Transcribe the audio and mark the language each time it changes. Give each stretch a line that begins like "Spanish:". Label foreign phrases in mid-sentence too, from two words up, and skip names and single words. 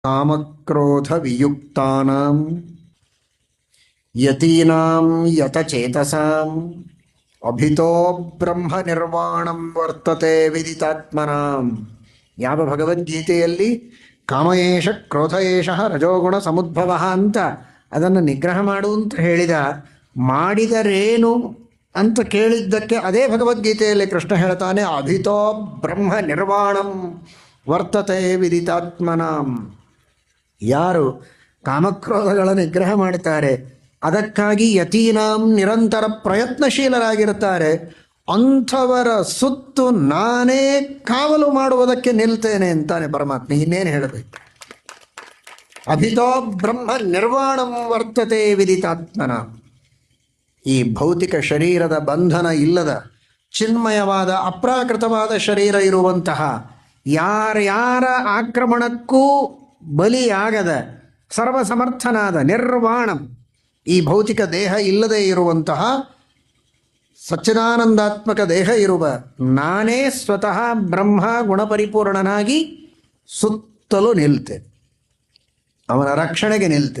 Sanskrit: ಕಾಮಕ್ರೋಧ ವಿಯುಕ್ತಾನಾಂ ಯತೀನಾಂ ಯತಚೇತಸಾಂ ಅಭಿತೋ ಬ್ರಹ್ಮ ನಿರ್ವಾಣಂ ವರ್ತತೆ ವಿದಿತಾತ್ಮನಾಂ.
Kannada: ಯಾವ ಭಗವದ್ಗೀತೆಯಲ್ಲಿ
Sanskrit: ಕಾಮಯೇಷ ಕ್ರೋಧಯೇಷ ರಜೋಗುಣ ಸಮುದ್ಭವ
Kannada: ಅಂತ ಅದನ್ನು ನಿಗ್ರಹ ಮಾಡು ಅಂತ ಹೇಳಿದ, ಮಾಡಿದರೇನು ಅಂತ ಕೇಳಿದ್ದಕ್ಕೆ ಅದೇ ಭಗವದ್ಗೀತೆಯಲ್ಲಿ ಕೃಷ್ಣ ಹೇಳ್ತಾನೆ,
Sanskrit: ಅಭಿತೋ ಬ್ರಹ್ಮ ನಿರ್ವಾಣಂ ವರ್ತತೆ ವಿದಿತಾತ್ಮನಾಂ.
Kannada: ಯಾರು ಕಾಮಕ್ರೋಧಗಳ ನಿಗ್ರಹ ಮಾಡ್ತಾರೆ, ಅದಕ್ಕಾಗಿ ಯತೀನಾಂ ನಿರಂತರ ಪ್ರಯತ್ನಶೀಲರಾಗಿರ್ತಾರೆ, ಅಂಥವರ ಸುತ್ತು ನಾನೇ ಕಾವಲು ಮಾಡುವುದಕ್ಕೆ ನಿಲ್ತೇನೆ ಅಂತಾನೆ ಪರಮಾತ್ಮ. ಇನ್ನೇನು ಹೇಳಬೇಕು?
Sanskrit: ಅಭಿತೋ ಬ್ರಹ್ಮ ನಿರ್ವಾಣಂ ವರ್ತತೆ ವಿದಿತಾತ್ಮನ.
Kannada: ಈ ಭೌತಿಕ ಶರೀರದ ಬಂಧನ ಇಲ್ಲದ ಚಿನ್ಮಯವಾದ ಅಪ್ರಾಕೃತವಾದ ಶರೀರ ಇರುವಂತಹ, ಯಾರ್ಯಾರ ಆಕ್ರಮಣಕ್ಕೂ ಬಲಿಯಾಗದ ಸರ್ವಸಮರ್ಥನಾದ ನಿರ್ವಾಣಂ, ಈ ಭೌತಿಕ ದೇಹ ಇಲ್ಲದೆ ಇರುವಂತಹ ಸಚ್ಚಿದಾನಂದಾತ್ಮಕ ದೇಹ ಇರುವ ನಾನೇ ಸ್ವತಃ ಬ್ರಹ್ಮ ಗುಣಪರಿಪೂರ್ಣನಾಗಿ ಸುತ್ತಲೂ ನಿಲ್ತೆ, ಅವನ ರಕ್ಷಣೆಗೆ ನಿಲ್ತೆ.